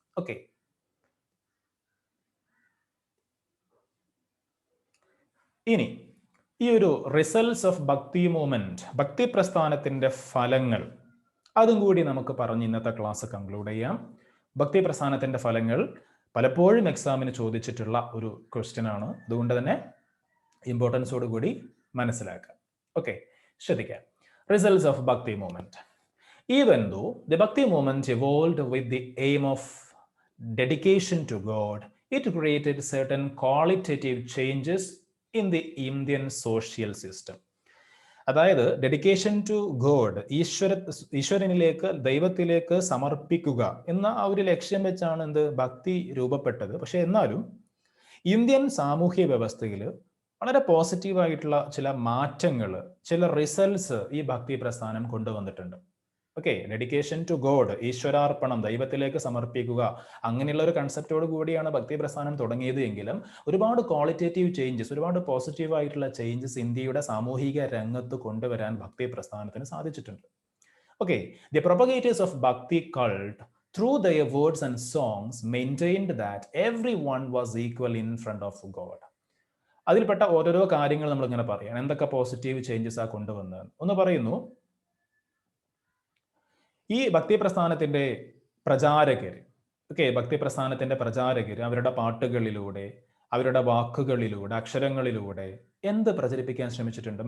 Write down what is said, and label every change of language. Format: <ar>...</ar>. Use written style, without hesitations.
<ml>Okay, ഇനി ഈ ഒരു റിസൾട്ട്സ് ഓഫ് ഭക്തി മൂവ്മെന്റ്, ഭക്തി പ്രസ്ഥാനത്തിന്റെ ഫലങ്ങൾ, അതും കൂടി നമുക്ക് പറഞ്ഞ് ഇന്നത്തെ ക്ലാസ് കൺക്ലൂഡ് ചെയ്യാം. ഭക്തി പ്രസ്ഥാനത്തിന്റെ ഫലങ്ങൾ പലപ്പോഴും എക്സാമിന് ചോദിച്ചിട്ടുള്ള ഒരു ക്വസ്റ്റ്യൻ ആണ്. അതുകൊണ്ട് തന്നെ ഇമ്പോർട്ടൻസോട് കൂടി മനസ്സിലാക്കാം. ഓക്കെ, ശ്രദ്ധിക്കാം. റിസൾട്ട്സ് ഓഫ് ഭക്തി movement.</ml> <en>Even though the Bhakti movement evolved with the aim of dedication to God, it created certain qualitative changes in the Indian social system.</en> <ml>അതായത്</ml> <en>dedication to God,</en> <ml>ഈശ്വരനിലേക്ക്, ദൈവത്തിലേക്ക് സമർപ്പിക്കുക എന്ന ആ ഒരു ലക്ഷ്യം വെച്ചാണ് എന്ത് ഭക്തി രൂപപ്പെട്ടത്. പക്ഷെ എന്നാലും ഇന്ത്യൻ സാമൂഹ്യ വ്യവസ്ഥയിൽ വളരെ പോസിറ്റീവായിട്ടുള്ള ചില മാറ്റങ്ങൾ, ചില റിസൾട്ട്സ് ഈ ഭക്തി പ്രസ്ഥാനം കൊണ്ടുവന്നിട്ടുണ്ട്. ഓക്കെ,</ml> <en>dedication to God,</en> <ml>ഈശ്വരാർപ്പണം, ദൈവത്തിലേക്ക് സമർപ്പിക്കുക, അങ്ങനെയുള്ള ഒരു കൺസെപ്റ്റോട് കൂടിയാണ് ഭക്തി പ്രസ്ഥാനം തുടങ്ങിയത്. എങ്കിലും ഒരുപാട് ക്വാളിറ്റേറ്റീവ് ചേഞ്ചസ്, ഒരുപാട് പോസിറ്റീവായിട്ടുള്ള ചേഞ്ചസ് ഇന്ത്യയുടെ സാമൂഹിക രംഗത്ത് കൊണ്ടുവരാൻ ഭക്തി പ്രസ്ഥാനത്തിന് സാധിച്ചിട്ടുണ്ട്.</ml> <en>Okay, the propagators of bhakti cult through their words and songs maintained that everyone was equal in front of God.</en> <ml>അതിൽപ്പെട്ട ഓരോരോ കാര്യങ്ങൾ നമ്മൾ ഇങ്ങനെ പറയാം. എന്തൊക്കെ പോസിറ്റീവ് ചേഞ്ചസ് ആ കൊണ്ടുവന്നത് ഒന്ന് പറയുന്നു. ഈ ഭക്തി പ്രസ്ഥാനത്തിന്റെ പ്രചാരകർ, ഓക്കെ, ഭക്തി പ്രസ്ഥാനത്തിന്റെ പ്രചാരകർ അവരുടെ പാട്ടുകളിലൂടെ, അവരുടെ വാക്കുകളിലൂടെ, അക്ഷരങ്ങളിലൂടെ എന്ത് പ്രചരിപ്പിക്കാൻ ശ്രമിച്ചിട്ടുണ്ട്?</ml>